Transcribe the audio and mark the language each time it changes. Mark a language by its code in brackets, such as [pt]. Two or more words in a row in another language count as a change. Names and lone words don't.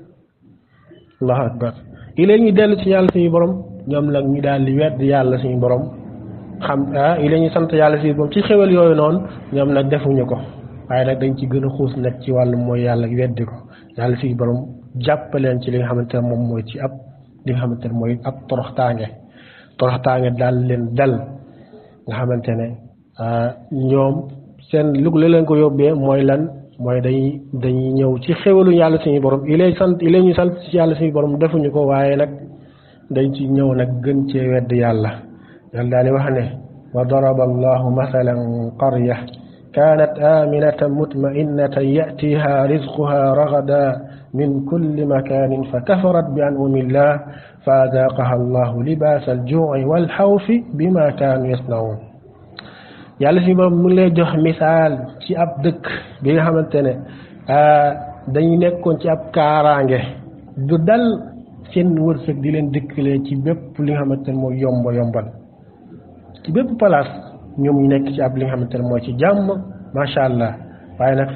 [ar] الله أكبر [wo] ilée ñu dellu ci yàlla suñu borom ñoom nag ñu daal di wedd yàlla suñu borom ilée ñu sant yàlla suñu borom ci xéwal yooyu noonu ñoom nag defuñu ko waaye nag dañ ci gën a xuus nag ci wàllu mooy yàlla weddi ko yàlla suñu borom jàppaleen ci li nga xamante ne moom mooy ci ab li nga xamante ne mooy ab toroxtaange daal leen dal nga xamante ne ñoom seen lu leen ko yóbbee mooy lan mooy dañuy ñëw ci xéwalu yàlla suñu borom ilée ñu sant ci yàlla suñu borom defuñu ko waaye nag dañ ci ñëw nag gën cee wedd yàlla daal di wax ne [ar] وضرب الله مثلا قرية كانت آمنة مطمئنة يأتيها رزقها رغدا من كل مكان فكفرت بأنعم الله فأذاقها الله لباس الجوع والخوف بما كانوا يصنعون [wo] yàlla si moom mu ngi lay jox misaal ci ab dëkk bi nga xamante ne dañu nekkoon ci ab kaaraange du dal seen wërsëg di leen dëkkalee ci bépp li nga xamante ne mooy yombal ci bépp place ñoom ñu nekk ci ab li nga xamante ne mooy ci jàmm [ar] ما شاء الله [wo] waaye nag